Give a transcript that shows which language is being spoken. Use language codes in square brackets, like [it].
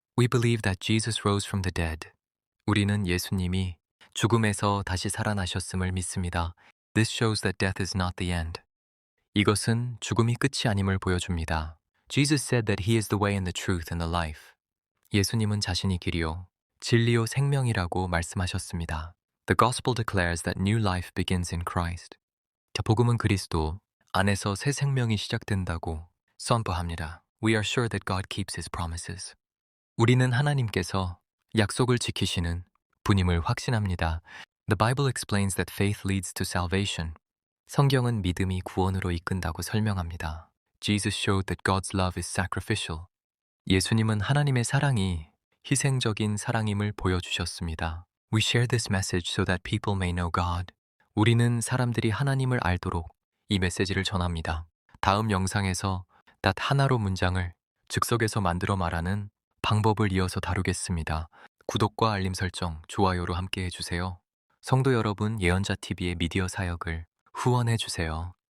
[en] We believe that Jesus rose from the dead. [ko] 우리는 예수님이 죽음에서 다시 살아나셨음을 믿습니다. [en] This shows that death is not the end. [ko] 이것은 죽음이 끝이 아님을 보여줍니다. [en] Jesus said that he is the way and the truth and the life. [ko] 예수님은 자신이 길이요 진리요 생명이라고 말씀하셨습니다. [en] The gospel declares that new life begins in Christ. [ko] 복음은 그리스도 안에서 새 생명이 시작된다고 선포합니다. [en] We are sure that God keeps his promises. [ko] 우리는 하나님께서 약속을 지키시는 분임을 확신합니다. [en] The Bible explains that faith leads to salvation. [ko] 성경은 믿음이 구원으로 이끈다고 설명합니다. [en] Jesus showed that God's love is sacrificial. [ko] 예수님은 하나님의 사랑이 희생적인 사랑임을 보여주셨습니다. [en] We share this message so that people may know God. [ko] 우리는 사람들이 하나님을 알도록 이 메시지를 전합니다. 다음 영상에서 단 하나로 문장을 즉석에서 만들어 말하는 방법을 이어서 다루겠습니다. 구독과 알림 설정, 좋아요로 함께 해주세요. 성도 여러분, 예언자TV의 미디어 사역을 후원해주세요.